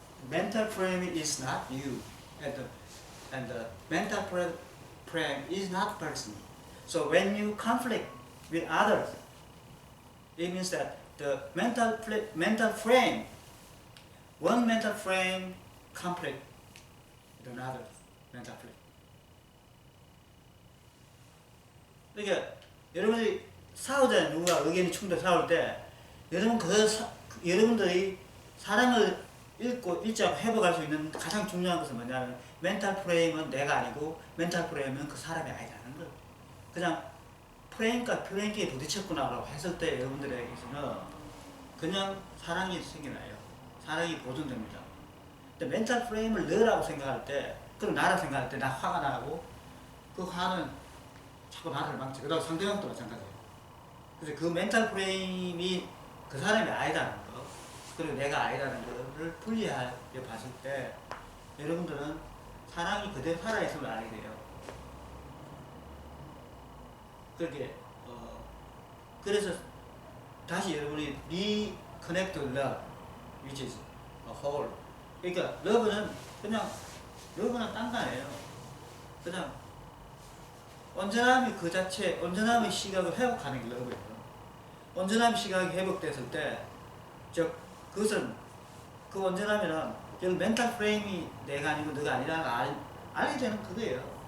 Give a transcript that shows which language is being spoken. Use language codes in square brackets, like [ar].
[en] Mental frame is not you, and the mental frame is not person. So when you conflict with others, it means that the mental frame, one mental frame conflict with another mental frame. [ko] 그러니까 여러분이 싸우잖아요. 누가 의견이 충돌 싸울 때 여러분 여러분들이 사랑을 읽지 않고 회복할 수 있는 가장 중요한 것은 뭐냐면 멘탈 프레임은 내가 아니고 멘탈 프레임은 그 사람이 아니라는 거예요. 그냥 프레임과 프레임끼리 부딪혔구나라고 했을 때 여러분들에게서는 그냥 사랑이 생겨나요. 사랑이 보존됩니다. 근데 멘탈 프레임을 너라고 생각할 때 그럼 나라고 생각할 때 나 화가 나고 그 화는 자꾸 나를 망쳐. 그다음 상대방도 마찬가지예요. 그래서 그 멘탈 프레임이 그 사람이 아니라는 거, 그리고 내가 아니라는 거를 분리하여 봤을 때 여러분들은 사랑이 그대로 살아있음을 알게 돼요. 그렇게 그래서 다시 여러분이 [en] reconnect love, which is a whole. [ko] 그러니까 러브는 그냥 러브는 딴 거 아니에요. 그냥 온전함이 그 자체, 온전함의 시각을 회복하는 게 러브예요. 온전함 시각이 회복됐을 때, 즉 그것은 그 온전함이란 그 멘탈 프레임이 내가 아니고 너가 아니라는 걸 알게 되는 그거예요.